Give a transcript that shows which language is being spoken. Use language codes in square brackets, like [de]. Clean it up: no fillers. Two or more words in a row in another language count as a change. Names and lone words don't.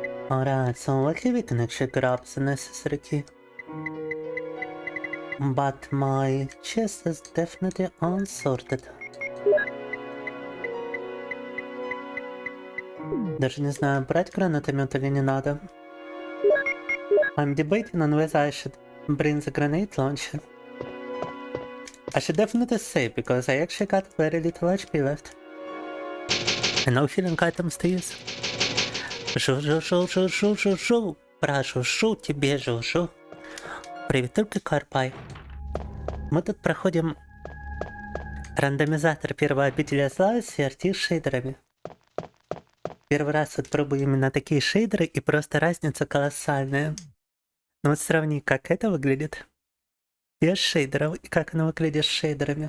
[en] Alright, so luckily we can actually grab the necessary key. But my chest is definitely unsorted. [ru] Даже не знаю, брать гранатомет или не надо. [en] I'm debating on whether I should bring the grenade launcher. I should definitely save because I actually got very little HP left. And no healing items to use. Жу-жу-жу-жу-жу-жу-жу. [ru] Прошу тебе, жу-жу. Приветульки, Карпай. Мы тут проходим рандомизатор первого обителя зла с CRT шейдерами. Первый раз вот пробую именно такие шейдеры, и просто разница колоссальная. Но вот сравни, как это выглядит без шейдеров, и как оно выглядит с шейдерами.